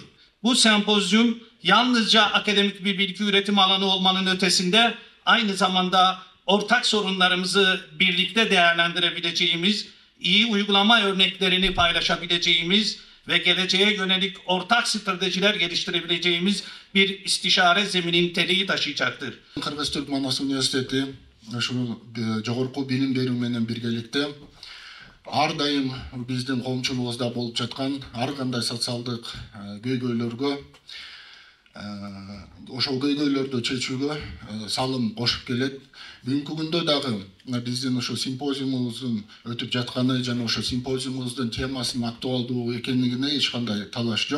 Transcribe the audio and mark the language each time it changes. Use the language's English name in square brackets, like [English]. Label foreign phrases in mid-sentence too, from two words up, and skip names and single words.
[Turkish] Bu sempozyum yalnızca akademik bir bilgi üretim alanı olmanın ötesinde aynı zamanda ortak sorunlarımızı birlikte değerlendirebileceğimiz, iyi uygulama örneklerini paylaşabileceğimiz ve geleceğe yönelik ortak stratejiler geliştirebileceğimiz bir istişare zemini niteliği taşıyacaktır. [Kyrgyz] Kırgız Türk Manas Üniversiteti şu жогорку билим берүү менен birgelikte ар дайым биздин коомчулугубузда болуп жаткан ар кандай социалдык көйгөйлөргө ошол көйгөйлөрдү чечүүгө салым кошуп келет. Бүгүнкү күндө дагы биздин ошо симпозиумубуздун өтүп жатканы жана ошо симпозиумубуздун темасынын актуалдуу экендигине эч кандай талаш жок.